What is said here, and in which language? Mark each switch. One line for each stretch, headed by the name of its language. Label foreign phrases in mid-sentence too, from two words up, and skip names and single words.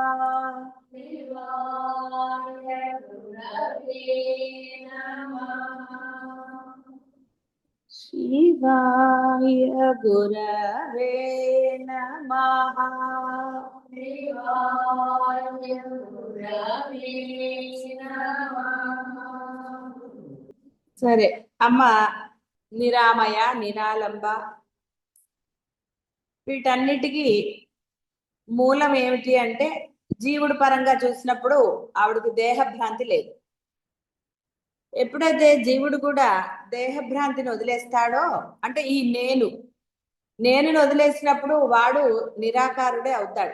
Sanskrit: शिवाय गुरवे नमः। शिवाय गुरवे नमः। शिवाय गुरवे नमः।
Telugu: సరే అమ్మ, నిరామయ, నిరాలంబ వీటన్నిటికీ మూలం ఏమిటి అంటే జీవుడు పరంగా చూసినప్పుడు ఆవిడకి దేహభ్రాంతి లేదు. ఎప్పుడైతే జీవుడు కూడా దేహభ్రాంతిని వదిలేస్తాడో అంటే ఈ నేనుని వదిలేసినప్పుడు వాడు నిరాకారుడే అవుతాడు.